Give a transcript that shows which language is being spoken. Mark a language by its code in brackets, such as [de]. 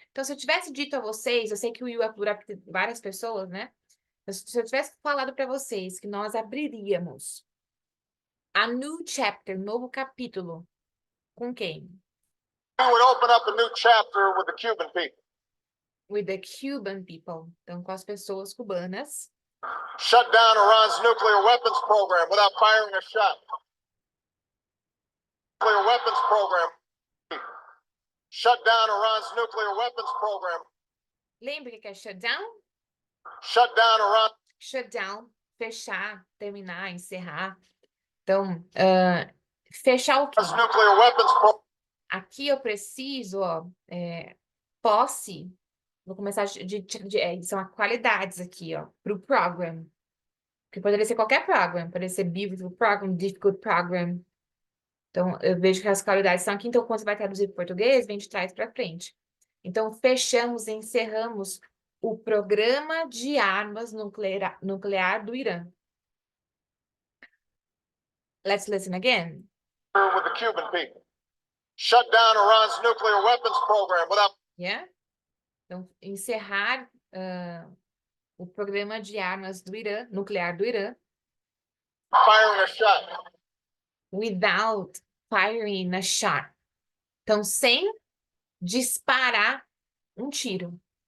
[pt] Então, se eu tivesse dito a vocês, eu sei que o you é plural porque tem várias pessoas, né? Se eu tivesse falado para vocês que nós abriríamos [en] a new chapter, [pt] novo capítulo, com quem? [en] we would open up a new chapter with the Cuban people. With the Cuban people. [pt] Então, com as pessoas cubanas. [en] Shut down Iran's nuclear weapons program without firing a shot. Nuclear weapons program. Shut down Iran's nuclear weapons program. [pt] Lembra o que é shutdown? [en] Shut down Iran. [pt] Shutdown, fechar, terminar, encerrar. Então, fechar o quê? [en] Iran's nuclear weapons program. [pt] Aqui eu preciso, ó, posse. Vou começar são as qualidades aqui, ó, para o program. Que poderia ser qualquer program, poderia ser [en] beautiful program, difficult program. [pt] Então, eu vejo que as qualidades estão aqui, então quando você vai traduzir para o português, vem de trás para frente. Então, fechamos, encerramos o programa de armas nuclear do Irã. [en] Let's listen again. With the Cuban people. Shut down Iran's nuclear weapons program without. Yeah? [pt] Então, encerrar o programa de armas do Irã, nuclear do Irã, [en] Firing a shot. without firing a shot. [pt] Então, sem disparar um tiro.